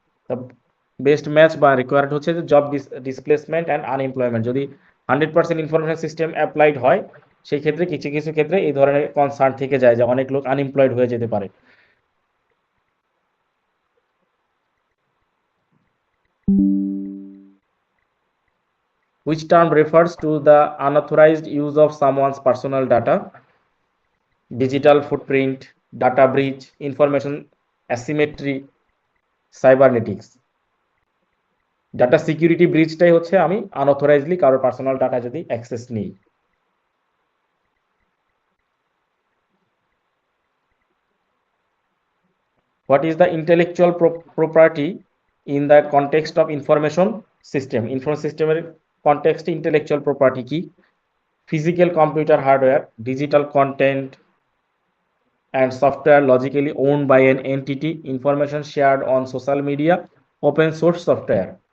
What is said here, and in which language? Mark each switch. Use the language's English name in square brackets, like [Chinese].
[English] The best match [Bangla] বা required হচ্ছে যে [English] Job displacement and unemployment. [Bangla] যদি 100% ইনফরমেশন সিস্টেম অ্যাপ্লাইড হয়, সেই ক্ষেত্রে কিছু কিছু ক্ষেত্রে এই ধরনের কনসার্ন থেকে যায় যে অনেক লোক আনএমপ্লয়েড হয়ে যেতে পারে। [English] Which term refers to the unauthorized use of someone's personal data? Digital footprint, data breach, information asymmetry, cybernetics। [Bangla] Data security ব্রিচটাই হচ্ছে আমি আনঅথরাইজলি কারোর পার্সোনাল ডাটা যদি অ্যাক্সেস নিই। [English] What is the intellectual property in the context of information system? [Bangla] Information সিস্টেমের কনটেক্সটে intellectual property কি? [English] Physical computer hardware, digital content and software logically owned by an entity, information shared on social media, open source software।